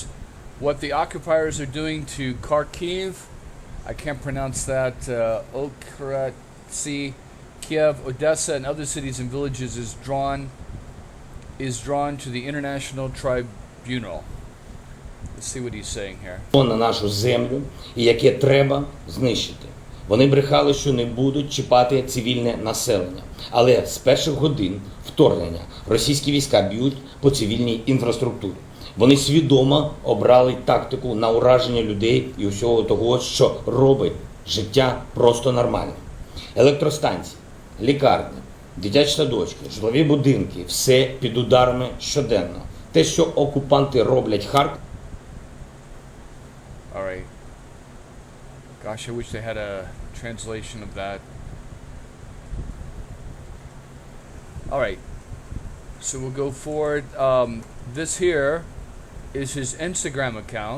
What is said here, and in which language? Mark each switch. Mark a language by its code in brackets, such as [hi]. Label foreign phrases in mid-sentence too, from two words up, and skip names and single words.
[en] What the occupiers are doing to Kyiv, I can't pronounce that, Okratsi, Kyiv, Odessa, and other cities and villages is drawn to the International Tribunal. Let's see what he's saying here. [uk] На нашу землю, і яке треба знищити. Вони брехали, що не будуть чіпати цивільне населення. Але з перших годин вторгнення російські війська б'ють по цивільній інфраструктурі. Вони свідомо обрали тактику на ураження людей і усього того, що робить життя просто нормальним. Електростанції, лікарні, дитячі садочки, житлові будинки – все під ударами щоденно. Те, що окупанти роблять Харків. [en] All right. Gosh, I wish they had a translation of that. All right. So we'll go forward. This here is his Instagram account.